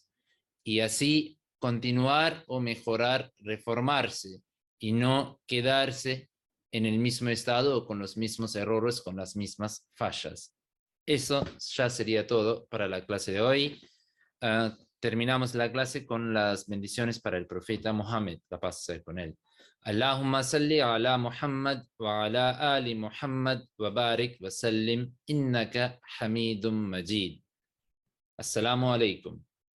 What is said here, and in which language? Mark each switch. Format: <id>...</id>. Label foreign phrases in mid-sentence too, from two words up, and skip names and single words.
<es>Y así continuar o mejorar, reformarse y no quedarse en el mismo estado o con los mismos errores, con las mismas fallas. Eso ya sería todo para la clase de hoy. Terminamos la clase con las bendiciones para el profeta Muhammad, la paz sea con él.</es> <ar>اللهم صل على محمد وعلى آل محمد وبارك وسلم إنك حميد مجيد. السلام عليكم.</ar>